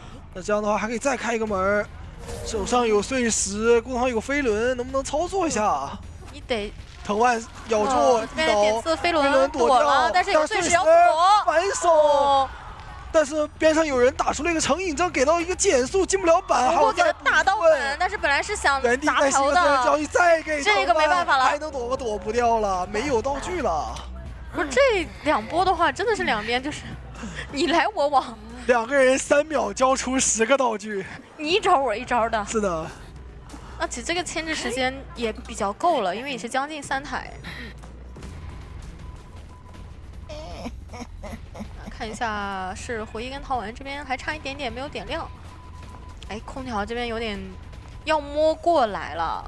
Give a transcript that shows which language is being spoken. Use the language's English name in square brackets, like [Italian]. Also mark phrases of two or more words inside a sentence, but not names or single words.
[Chinese] 那這樣的話還可以再開一個門，手上有碎石，弓上有飛輪，能不能操作一下？你得藤蔓咬住一刀，點刺飛輪躲了，但是有碎石要躲，反手。但是邊上有人打出了一個成癮杖，給到一個減速，進不了板。不過給他打到板，但是本來是想砸頭的，再給這個沒辦法了，還能躲吗？躲不掉了，沒有道具了。不是這2波的話，真的是兩邊就是你來我往，2個人3秒交出10個道具，你一招我一招的。是的。那其實這個牽制時間也比較夠了，因為也是將近3台。看一下，是回憶跟陶文這邊還差一點點沒有點亮。哎，空調這邊有點要摸過來了。